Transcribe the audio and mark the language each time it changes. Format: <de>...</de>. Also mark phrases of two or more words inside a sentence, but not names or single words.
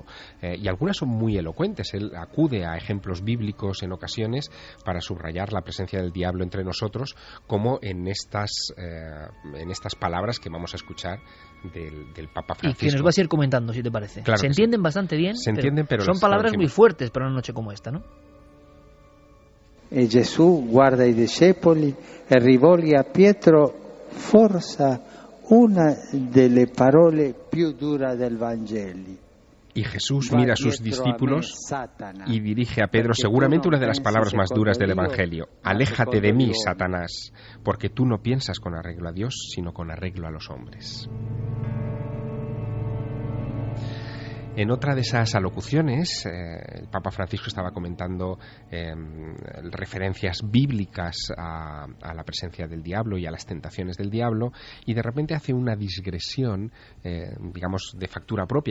<es>Y algunas son muy elocuentes. Él acude a ejemplos bíblicos en ocasiones para subrayar la presencia del diablo entre nosotros, como en estas palabras que vamos a escuchar del Papa Francisco. Y que nos vas a ir comentando, si te parece. Claro, se entienden bastante bien, pero son palabras muy fuertes para una noche como esta, ¿no?</es> <it>E Gesù guarda i discepoli e rivolge a Pietro forse una delle parole più dure del Vangelo.</it> <es>Y Jesús mira a sus discípulos y dirige a Pedro seguramente una de las palabras más duras del Evangelio: aléjate de mí, Satanás, porque tú no piensas con arreglo a Dios, sino con arreglo a los hombres. En otra de esas alocuciones, el Papa Francisco estaba comentando referencias bíblicas a la presencia del diablo y a las tentaciones del diablo, y de repente hace una digresión, digamos, de factura propia.</es>